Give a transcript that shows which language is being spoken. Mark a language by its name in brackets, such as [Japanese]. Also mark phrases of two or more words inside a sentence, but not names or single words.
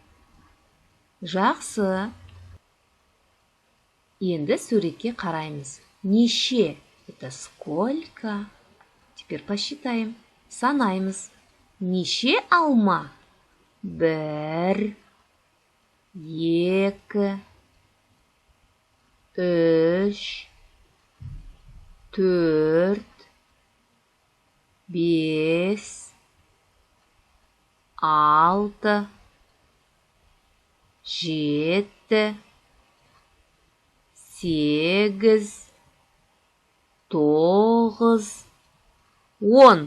[Kazakh] Жақсы. Енді суретке қараймыз. Неше? [Russian] Это сколько? Теперь посчитаем. [Kazakh] Санаймыз. Неше алма? 1, 2, 3, 4, 5, 6, 7, 8, 9, 10.